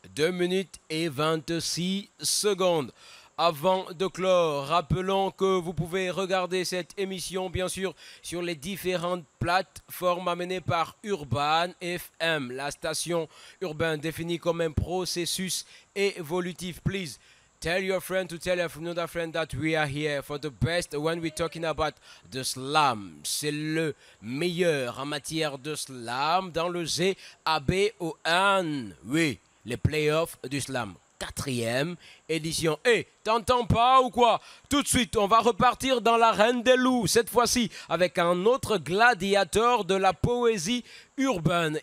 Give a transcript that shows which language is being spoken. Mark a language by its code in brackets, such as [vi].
[fr] 2 minutes et 26 secondes. Avant de clore, rappelons que vous pouvez regarder cette émission, bien sûr, sur les différentes plateformes amenées par Urban FM, la station urbaine définie comme un processus évolutif. [en] Please tell your friend to tell another friend that we are here for the best when we're talking about the slam. [fr] C'est le meilleur en matière de slam dans le GABON. Oui, les playoffs du slam. 4e édition. Et t'entends pas ou quoi? Tout de suite, on va repartir dans l'arène des loups, cette fois-ci avec un autre gladiateur de la poésie urbaine.